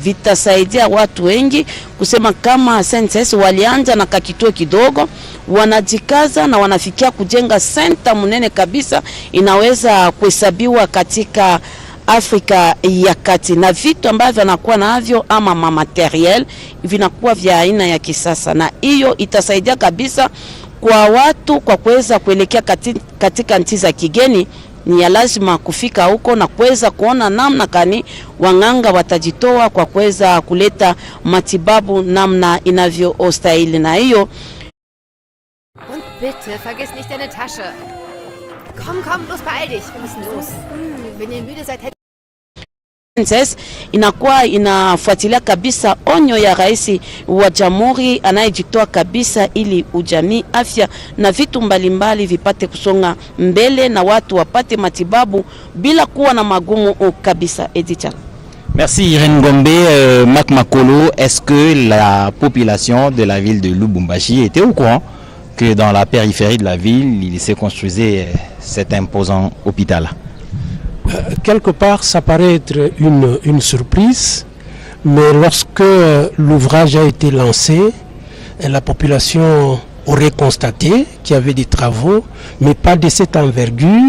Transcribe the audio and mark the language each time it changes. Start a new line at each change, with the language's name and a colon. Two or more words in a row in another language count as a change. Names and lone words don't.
Swahili: Vitasaidia watu wengi kusema kama senses walianja na kakituo kidogo, wanajikaza na wanafikia kujenga senta munene kabisa inaweza kuhesabiwa katika Afrika ya Kati, na vitu ambavyo anakuwa navyo ama materiel vinakuwa vya aina ya kisasa, na hiyo itasaidia kabisa kwa watu kwa kuweza kuelekea katika nchi za kigeni. Ni ya lazima kufika huko na kuweza kuona namna kani wanganga watajitoa kwa kuweza kuleta matibabu namna inavyostahili. Na hiyo
German: und bitte vergiss nicht deine Tasche. Komm, los, beeil dich, wir müssen los. Wenn ihr müde seid,
Swahili: inakuwa inafuatilia kabisa onyo ya Rais wa Jamhuri anayejitoa kabisa ili ujamii, afya na vitu mbalimbali vipate kusonga mbele na watu wapate matibabu bila kuwa na magumu kabisa. Edicha.
French: Merci Irène Ngombe. Mac Makolo, est-ce que la population de la ville de Lubumbashi était au courant que dans la périphérie de la ville, il se construisait cet imposant hôpital? Quelque part, ça paraît être une surprise, mais lorsque l'ouvrage a été lancé, la population aurait constaté qu'il y avait des travaux, mais pas de cette envergure.